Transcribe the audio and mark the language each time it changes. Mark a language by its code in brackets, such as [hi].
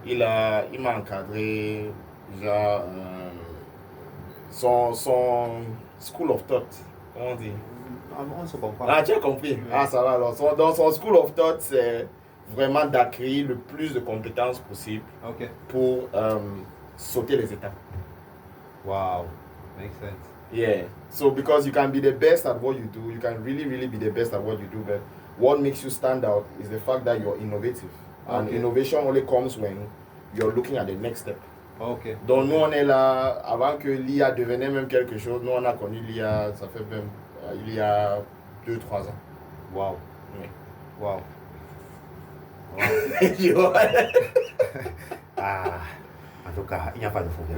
[fr] Il m'a encadré déjà son School of Thought. Comment on dit? On se comprend. Ah, tu as compris? Oui. Ah, ça va alors. Dans son School of Thought, c'est vraiment d'acquérir le plus de compétences possible pour sauter les étapes. [en] Wow, makes sense. Yeah, so because you can be the best at what you do, you can really be the best at what you do, but what makes you stand out is the fact that you're innovative. And innovation only comes when you're looking at the next step. Okay. [fr] Donc nous on est là, avant que l'IA devenait même quelque chose, nous on a connu l'IA, ça fait même il y a 2-3 ans. Wow. Oui. Wow. Ah, en tout cas, il n'y a pas de problème.